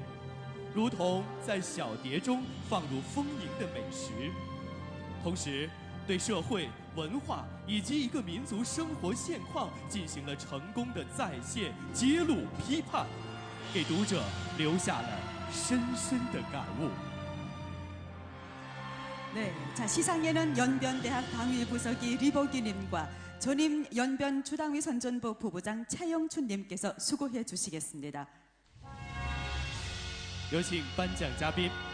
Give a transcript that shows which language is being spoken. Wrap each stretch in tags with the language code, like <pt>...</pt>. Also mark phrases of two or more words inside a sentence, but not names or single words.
<zh>如同在小碟中放入丰盈的美食，同时对社会、文化以及一个民族生活现况进行了成功的再现、揭露、批判，给读者留下了深深的感悟。</zh> <ko>네, 자 시상에는 연변대학 당위 부서기 리보기님과 전임 연변 주당위 선전부 부부장 차영춘님께서 수고해 주시겠습니다.</ko> <zh>有请颁奖嘉宾。</zh>